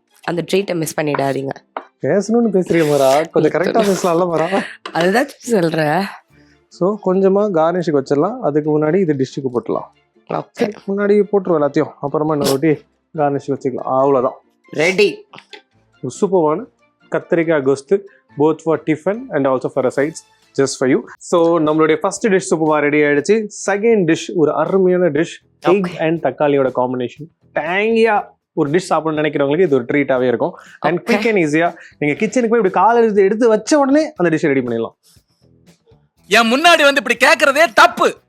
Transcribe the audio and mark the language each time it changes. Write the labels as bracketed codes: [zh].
[ta] அந்த ட்ரீட்டை மிஸ் பண்ணிடாதீங்க. பேசணும்னு பேசுறீங்க மரா, கொஞ்சம் கரெக்டா பேசலாம்ல மரா? அதுதான் சொல்றேன். ஸோ கொஞ்சமா கார்னிஷுக்கு வச்சிடலாம். அதுக்கு முன்னாடி இது டிஷ்ஷுக்கு போட்டுலாம். ஓகே, முன்னாடி போட்டுருவோம் எல்லாத்தையும், அப்புறமா இன்னொரு வாட்டி கார்னிஷ் வச்சுக்கலாம். அவ்வளோதான், ரெடி. சூப்பரான கத்திரிக்காய் கோஸ்து, [en] both for tiffin and also for a sides, just for you. [ta] So நம்மளுடைய ஃபர்ஸ்ட் டிஷ் சூப்பரா ரெடி ஆயிடுச்சு. செகண்ட் டிஷ் ஒரு அருமையான டிஷ், எக் அண்ட் தக்காளியோட காம்பினேஷன். டேங்கியா ஒரு டிஷ் சாப்பிடணும்னு நினைக்கிறவங்களுக்கு இது ஒரு ட்ரீட்டாவே இருக்கும். அண்ட் குயிக் அண்ட் ஈஸியா நீங்க கிச்சனுக்கு போய் இப்படி காலை எடுத்து வச்ச உடனே அந்த டிஷ் ரெடி பண்ணிடலாம். என் முன்னாடி வந்து இப்படி கேட்கறதே தப்பு.